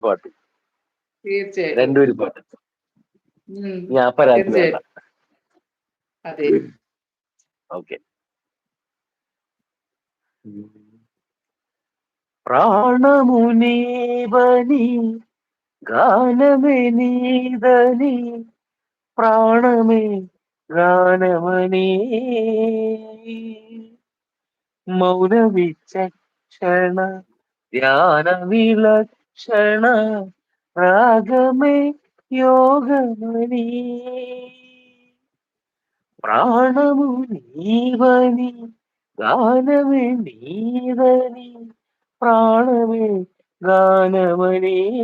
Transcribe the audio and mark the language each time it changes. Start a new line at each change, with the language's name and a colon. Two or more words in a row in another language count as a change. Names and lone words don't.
Malayalam: പാട്ട്. തീർച്ചയായിട്ടും. രണ്ടുപേരും പാട്ട്. ഉം. ഞാൻ പരാതി വേണ്ട. തീർച്ചയായിട്ടും. അതെ. ഓക്കെ.
Telugu: ప్రాణమునీవని గానమే నీదని ప్రాణమే గానమని మౌన విచక్షణ ధ్యాన విలక్షణ రాగమే యోగమని ప్రాణము నీవని గానమే నీదని ప్రాణమే గానమని